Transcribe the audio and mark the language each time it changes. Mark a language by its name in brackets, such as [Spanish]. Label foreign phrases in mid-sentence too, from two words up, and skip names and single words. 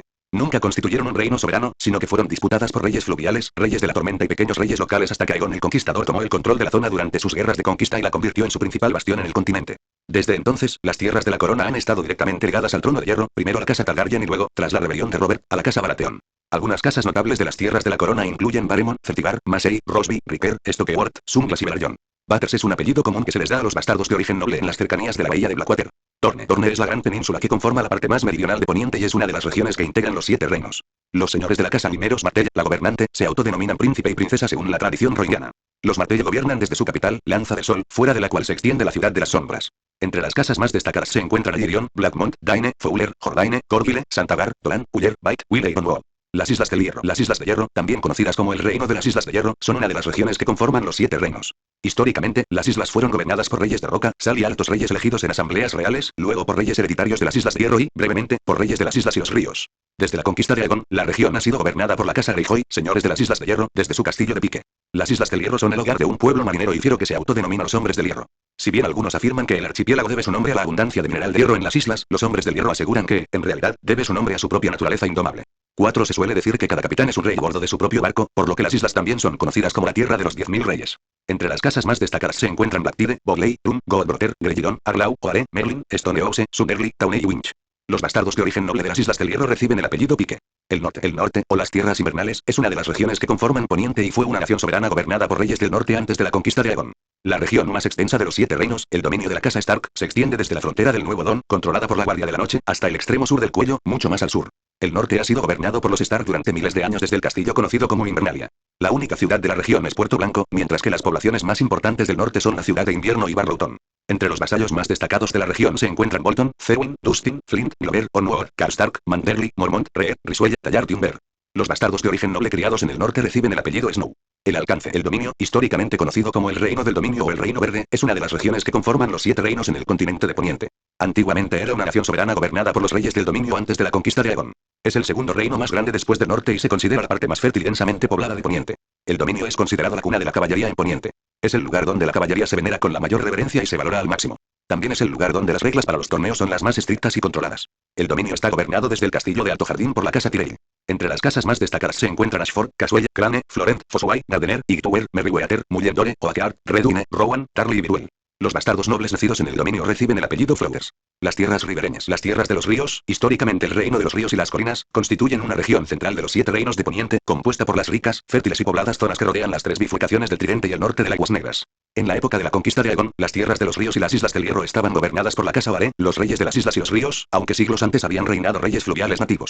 [Spanish] Nunca constituyeron un reino soberano, sino que fueron disputadas por reyes fluviales, reyes de la tormenta y pequeños reyes locales hasta que Aegon el Conquistador tomó el control de la zona durante sus guerras de conquista y la convirtió en su principal bastión en el continente. Desde entonces, las tierras de la corona han estado directamente ligadas al trono de hierro, primero a la casa Targaryen y luego, tras la rebelión de Robert, a la casa Baratheon. Algunas casas notables de las tierras de la corona incluyen Baremon, Celtibar, Massey, Rosby, Ricker, Stokeworth, Sunglass y Velaryon. Batters es un apellido común que se les da a los bastardos de origen noble en las cercanías de la bahía de Blackwater. Torne es la gran península que conforma la parte más meridional de Poniente y es una de las regiones que integran los 7 reinos. Los señores de la casa Limeros Martell, la gobernante, se autodenominan príncipe y princesa según la tradición rohingana. Los Martell gobiernan desde su capital, Lanza de Sol, fuera de la cual se extiende la ciudad de las sombras. Entre las casas más destacadas se encuentran Alyrion, Blackmont, Daine, Fowler, Jordaine, Corville, Santagar, Dolan, Uller, Bite, Will y Gonwall. Las Islas del Hierro. Las Islas de Hierro, también conocidas como el Reino de las Islas de Hierro, son una de las regiones que conforman los 7 reinos. Históricamente, las islas fueron gobernadas por reyes de roca, sal y altos reyes elegidos en asambleas reales, luego por reyes hereditarios de las Islas de Hierro y, brevemente, por reyes de las islas y los ríos. Desde la conquista de Aegon, la región ha sido gobernada por la casa Greyjoy, señores de las Islas de Hierro, desde su castillo de Pique. Las Islas del Hierro son el hogar de un pueblo marinero y fiero que se autodenomina los Hombres del Hierro. Si bien algunos afirman que el archipiélago debe su nombre a la abundancia de mineral de hierro en las islas, los Hombres del Hierro aseguran que, en realidad, debe su nombre a su propia naturaleza indomable. 4. Se suele decir que cada capitán es un rey a bordo de su propio barco, por lo que las islas también son conocidas como la Tierra de los 10.000 reyes. Entre las casas más destacadas se encuentran Blacktide, Bogley, Tun, Goldbrother, Greyjoy, Arlau, Oare, Merlin, Stonehouse, Summerly, Tauney y Winch. Los bastardos de origen noble de las Islas del Hierro reciben el apellido Pique. El norte, o las tierras invernales, es una de las regiones que conforman Poniente y fue una nación soberana gobernada por reyes del norte antes de la conquista de Aegon. La región más extensa de los 7 reinos, el dominio de la casa Stark, se extiende desde la frontera del Nuevo Don, controlada por la Guardia de la Noche, hasta el extremo sur del cuello, mucho más al sur. El norte ha sido gobernado por los Stark durante miles de años desde el castillo conocido como Invernalia. La única ciudad de la región es Puerto Blanco, mientras que las poblaciones más importantes del norte son la ciudad de Invierno y Barrowton. Entre los vasallos más destacados de la región se encuentran Bolton, Cerwyn, Dustin, Flint, Glover, Onward, Karstark, Manderly, Mormont, Reed, Risuelle, Tallard y Umber. Los bastardos de origen noble criados en el norte reciben el apellido Snow. El alcance, el dominio, históricamente conocido como el Reino del Dominio o el Reino Verde, es una de las regiones que conforman los 7 reinos en el continente de Poniente. Antiguamente era una nación soberana gobernada por los reyes del dominio antes de la conquista de Aegon. Es el segundo reino más grande después del norte y se considera la parte más fértil y densamente poblada de Poniente. El dominio es considerado la cuna de la caballería en Poniente. Es el lugar donde la caballería se venera con la mayor reverencia y se valora al máximo. También es el lugar donde las reglas para los torneos son las más estrictas y controladas. El dominio está gobernado desde el castillo de Alto Jardín por la casa Tyrell. Entre las casas más destacadas se encuentran Ashford, Caswell, Crane, Florent, Fossoway, Gardener, Igtower, Merryweather, Mulledore, Oakheart, Redwine, Rowan, Tarly y Bidwell. Los bastardos nobles nacidos en el dominio reciben el apellido Flowers. Las tierras ribereñas, las tierras de los ríos, históricamente el reino de los ríos y las colinas, constituyen una región central de los 7 reinos de Poniente, compuesta por las ricas, fértiles y pobladas zonas que rodean las 3 bifurcaciones del Tridente y el norte de las Aguas Negras. En la época de la conquista de Aegon, las tierras de los ríos y las islas del Hierro estaban gobernadas por la casa Vare, los reyes de las islas y los ríos, aunque siglos antes habían reinado reyes fluviales nativos.